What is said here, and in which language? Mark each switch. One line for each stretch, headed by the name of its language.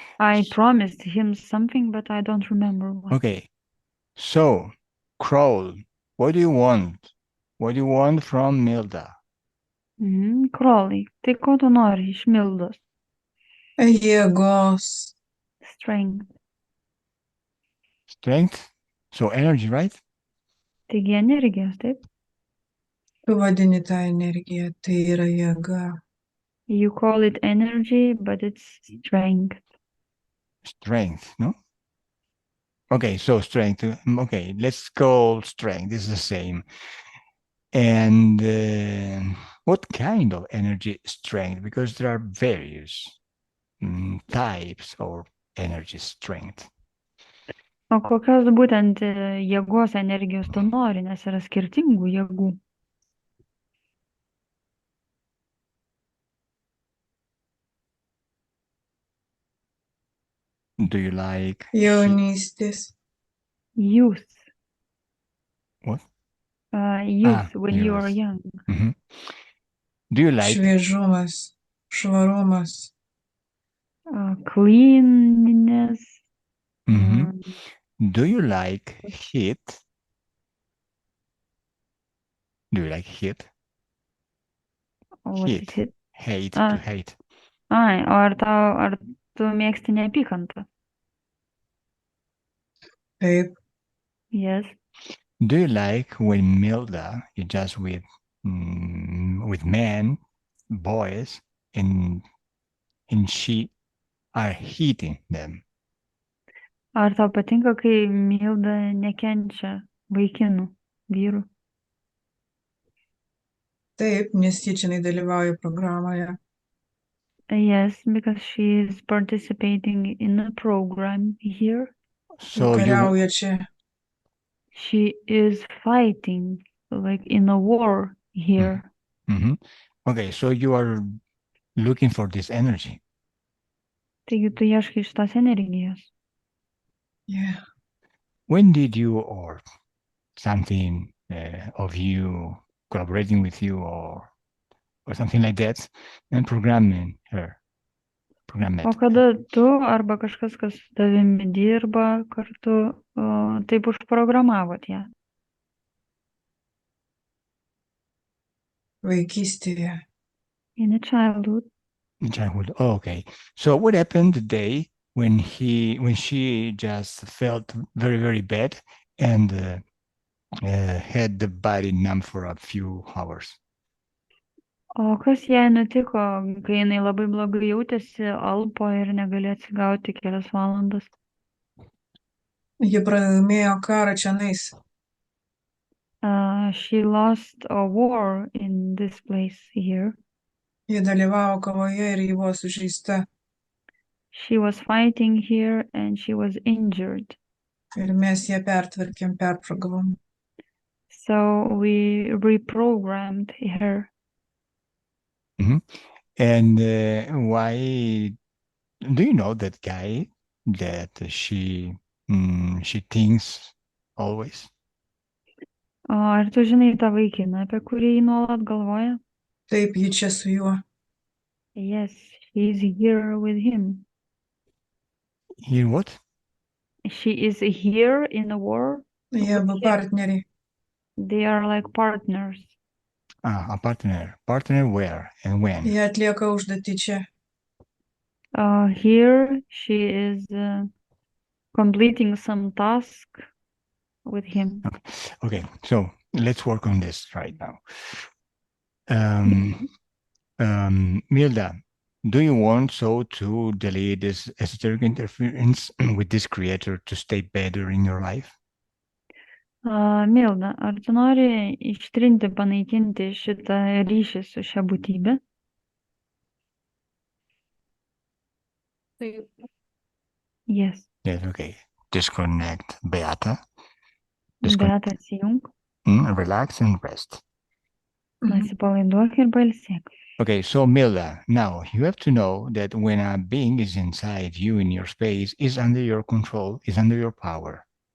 English: I promised him something, but I don't remember what. Okay. So, Kroll, what do you want? What do you want from Milda?
Lithuanian: Krolai, tai ko tu nori iš Mildos? Jėgos.
English: Strength. Strength? So energy, right?
Lithuanian: Taigi energijos, taip? Tu vadini tą energiją, tai yra jėga.
English: You call it energy, but it's strength. Strength, no? Okay, so strength. Okay, let's call strength. It's the same. And what kind of energy strength? Because there are various types of energy strength.
Lithuanian: O kokios būtent jėgos energijos tu nori, nes yra skirtingų jėgų.
English: Do you like
Lithuanian: Jaunystės.
English: Youth. What? Youth, when you are youth. young. Mm-hmm. Do you like
Lithuanian: Šviežumas, švarumas.
English: Cleanness. Do you like heat? Do you like heat? What is it? Hate, to hate.
Lithuanian: Ai, o ar tu mėgsti neapykantą? Taip.
English: Yes. Do you like when Milda is just with men, boys, and she are hitting them?
Lithuanian: Ar tau patinka, kai Milda nekenčia vaikinų, vyrų? Taip, nes ji čia dalyvauja programoje.
English: Yes, because she is participating in a program here. So
Lithuanian: kariauja čia.
English: She is fighting, like in a war here. Okay, so you are looking for this energy.
Lithuanian: Taigi tu ieškai šitos energijos.
English: Yeah. When did you, or something of you collaborating with you or something like that, and programming her.
Lithuanian: O kada tu arba kažkas, kas su tavimi dirba kartu, taip užprogramavot ją? Vaikystėje.
English: In a childhood. In childhood. Oh, okay. So what happened the day when she just felt very, very bad and had the body numb for a few hours?
Lithuanian: O kas jai nutiko, kai jinai labai blogai jautėsi, alpo ir negalėjo atsigauti kelias valandas? Ji pralaimėjo karą čionais.
English: She lost a war in this place here.
Lithuanian: Ji dalyvavo kovoje ir ji buvo sužeista.
English: She was fighting here and she was injured.
Lithuanian: Ir mes ją pertvarkėm, perprogravom.
English: So we reprogrammed her. Mm-hmm. And why do you know that guy that she thinks always?
Lithuanian: Ar tu žinai tą vaikiną, apie kurį jį nuolat galvoja? Taip, ji čia su juo.
English: Yes, she's here with him. Here what? She is here in the war.
Lithuanian: Jie abu partneriai.
English: They are like partners. A partner. Partner where and when?
Lithuanian: Jie atlieka užduotį čia.
English: Here she is completing some task with him. Okay, so let's work on this right now. Milda, do you want to delete this esoteric interference with this creator to stay better in your life?
Lithuanian: Milda, ar tu nori ištrinti, panaikinti šitą ryšį su šia būtybe? Taip.
English: Yes. Yes, okay. Disconnect Beata.
Lithuanian: Beata, atsijunk.
English: Relax and rest.
Lithuanian: Atsipalaiduok ir pailsėk.
English: Okay, so Milda, now you have to know that when a being is inside you in your space, is under your control, is under your power.